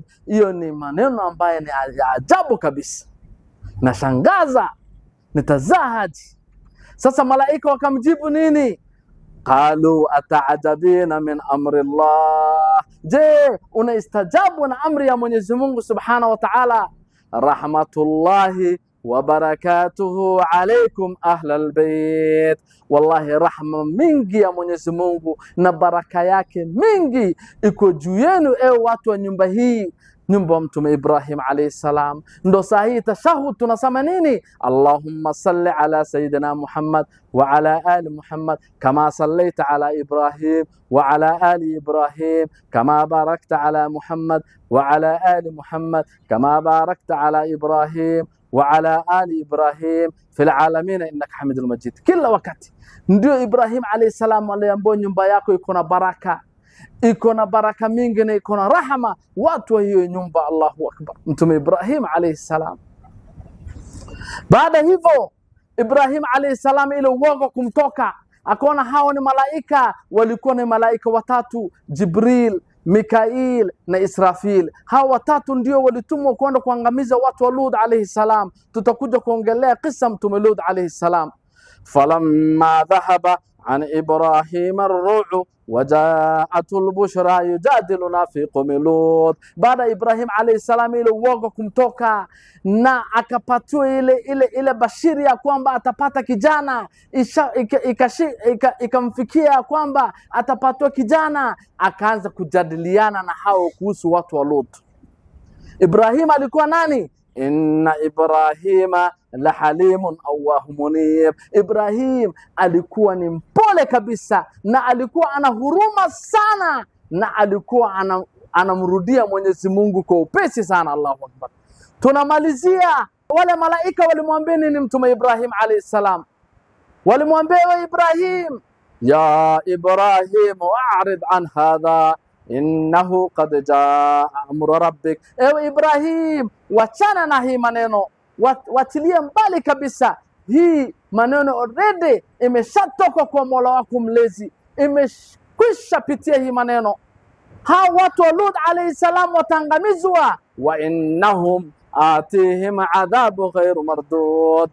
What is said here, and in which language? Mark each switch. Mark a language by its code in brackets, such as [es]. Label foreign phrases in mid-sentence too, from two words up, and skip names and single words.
[sw] Hiyo ni maneno ambayo ni ajabu kabisa, nashangaza, nitazaaje? Sasa malaika wakamjibu nini? [ar] قالوا أتعجبين من أمر الله, [sw] Je, unaistajabu na amri ya Mwenyezi Mungu [ar] سبحانه وتعالى? رحمة الله وبركاته عليكم أهل البيت. [sw] Wallahi rahma mingi ya Mwenyezi Mungu na baraka yake mingi iko juu yenu ewe watu wa nyumba hii, nyumba wa Mtume Ibrahim [ar] عليه السلام. [sw] Ndo sahihi tashahud tunasema nini? [ar] اللهم صل على سيدنا محمد وعلى آل محمد كما صليت على إبراهيم وعلى آل إبراهيم كما باركت على محمد وعلى آل محمد كما باركت على إبراهيم وعلى آل إبراهيم في العالمين إنك حميد مجيد. [sw] Kila wakati ndio Ibrahim [ar] عليه السلام [sw] aliambiwa nyumba yako iko na baraka, iko na baraka mingi na iko na rahma, watu wa hiyo nyumba. [ar] الله أكبر. [sw] Mtume Ibrahim [ar] عليه السلام. [sw] Baada hivyo Ibrahim [ar] عليه السلام [sw] ile uoga kumtoka, akaona hao ni malaika. Walikuwa ni malaika watatu, Jibril, Mikail na Israfil. Hao watatu ndio walitumwa kwenda kuangamiza watu wa Lut [ar] عليه السلام. [sw] Tutakuja kuongelea kisa Mtume Lut [ar] عليه السلام. فلما ذهب عن إبراهيم الروع وجاءته البشرى يجادلنا في قوم لوط. [sw] Baada Ibrahim [ar] عليه السلام [sw] ile uoga kumtoka na akapatiwa ile bashiri ya kwamba atapata kijana, ikamfikia kwamba atapatiwa kijana, akaanza kujadiliana na hao kuhusu watu wa Lut. Ibrahim alikuwa nani? [ar] إن إبراهيم لحليم أواه منيب. [sw] Ibrahim alikuwa ni mpole kabisa na alikuwa ana huruma sana na alikuwa anamrudia Mwenyezi Mungu kwa upesi sana. [ar] الله أكبر. [sw] Tunamalizia, wale malaika walimwambia nini Mtume Ibrahim [ar] عليه السلام? Walimwambia, و إبراهيم يا إبراهيم أعرض عن هذا إنه قد جاء أمر ربك. [sw] Ewe Ibrahim, wachana na hii maneno, watilie mbali kabisa hii maneno. Already imeshatoka kwa Mola wako mlezi, imekwisha pitia hii maneno. Hao watu wa Lut [ar] عليه السلام watangamizwa, وإنهم آتيهم عذاب غير مردود.